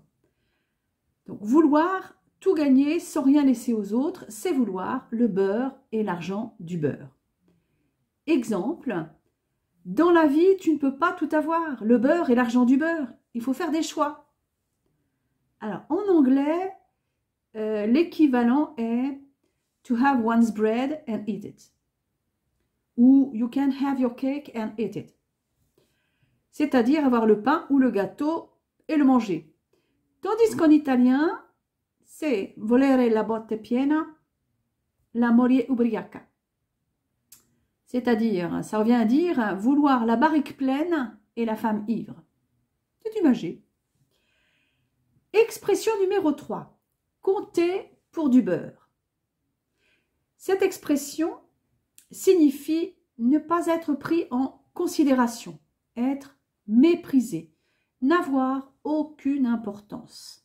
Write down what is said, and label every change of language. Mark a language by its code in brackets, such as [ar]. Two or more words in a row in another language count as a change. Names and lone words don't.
[fr] Donc vouloir tout gagner sans rien laisser aux autres, c'est vouloir le beurre et l'argent du beurre. Exemple, dans la vie, tu ne peux pas tout avoir, le beurre et l'argent du beurre. Il faut faire des choix. Alors, en anglais, l'équivalent est [en] to have one's bread and eat it. Ou you can have your cake and eat it. [fr] C'est-à-dire avoir le pain ou le gâteau et le manger. Tandis qu'en italien, c'est [it] volere la botte piena, la moglie ubriaca. [fr] C'est-à-dire, ça revient à dire vouloir la barrique pleine et la femme ivre. C'est imagé. Expression numéro 3. Compter pour du beurre. Cette expression signifie ne pas être pris en considération, être méprisé, n'avoir aucune importance.